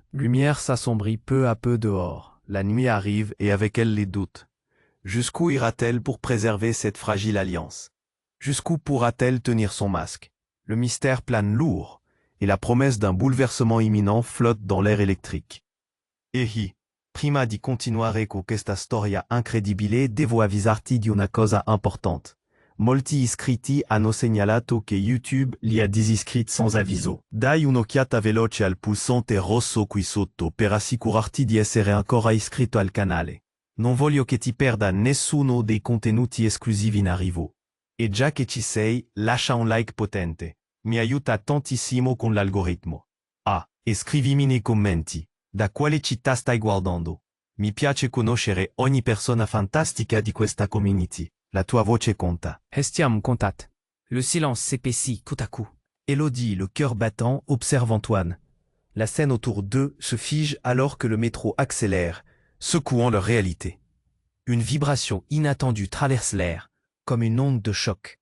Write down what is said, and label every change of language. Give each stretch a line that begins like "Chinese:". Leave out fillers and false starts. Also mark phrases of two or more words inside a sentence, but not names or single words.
French: Lumière s'assombrit peu à peu dehors. La nuit arrive et avec elle les doutes. Jusqu'où ira-t-elle pour préserver cette fragile alliance? Jusqu'où pourra-t-elle tenir son masque? Le mystère plane lourd, et la promesse d'un bouleversement imminent flotte dans l'air électrique.
Italian: Ehi, prima di continuare con questa storia incredibile devo avvisarti di una cosa importante. Molti iscritti hanno segnalato che YouTube li ha disiscritti sans avviso. Dai un'occhiata veloce al pulsante rosso qui sotto per assicurarti di essere ancora iscritto al canale. Non voglio che ti perda nessuno dei contenuti esclusivi in arrivo. E già che ci sei, lascia un like potente. Mi aiuta tantissimo con l'algoritmo. Ah, e scrivimi nei commenti. Da quale città stai guardando? Mi piace conoscere ogni persona fantastica di questa community. La tua voce conta. Estiam contat.
French: Le silence s'épaissit tout à coup. Élodie, le cœur battant, observe Antoine. La scène autour d'eux se fige alors que le métro accélère, secouant leur réalité. Une vibration inattendue traverse l'air, comme une onde de choc.